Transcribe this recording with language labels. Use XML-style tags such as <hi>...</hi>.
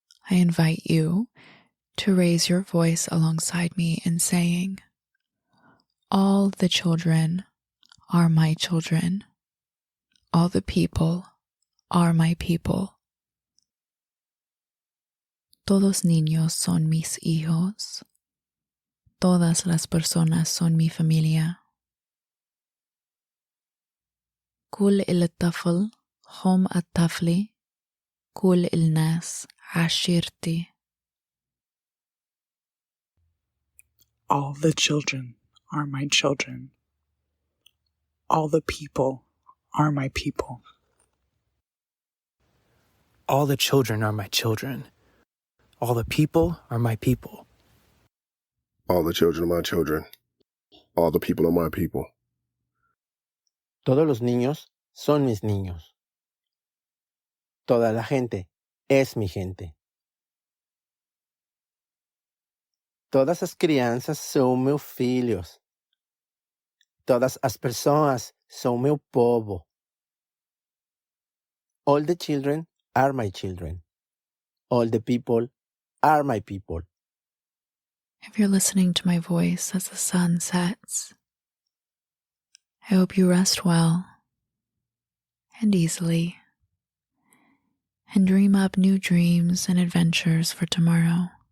<en>I invite you to raise your voice alongside me in saying, "All the children are my children. All the people are my people.</en> <es>Todos niños son mis hijos. Todas las personas son mi familia.</es> <ar>كل الطفل هم الطفل. كل الناس عشيرتي."</ar> <en>All the children are my children. All the people are my people. All the children are my children. All the people are my people. All the children are my children. All the people are my people.</en> <es>Todos los niños son mis niños. Toda la gente es mi gente.</es> <pt>Todas as crianças são meus filhos. Todas as pessoas são meu povo.</pt> <en>All the children are my children. All the people are my people. If you're listening to my voice as the sun sets, I hope you rest well and easily and dream up new dreams and adventures for tomorrow.</en>